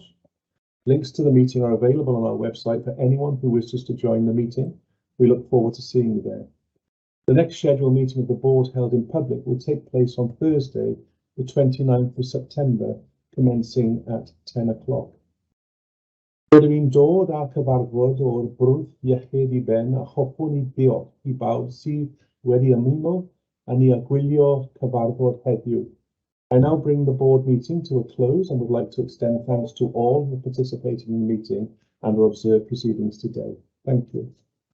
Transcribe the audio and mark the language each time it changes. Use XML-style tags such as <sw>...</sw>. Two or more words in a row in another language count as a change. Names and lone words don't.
<en>Links to the meeting are available on our website for anyone who wishes to join the meeting. We look forward to seeing you there. The next scheduled meeting of the board held in public will take place on Thursday, the 29th of September, commencing at 10 o'clock.</en> <cy>Rydym ni'n dod â cyfarfod o'r Bwrdd Iechyd I Ben a hoffwn I ddiolch I bawb sydd wedi ymuno a ni a gwylio cyfarfod heddiw.</cy> <en>I now bring the board meeting to a close and would like to extend thanks to all who participated in the meeting and who observed proceedings today. Thank you.</en>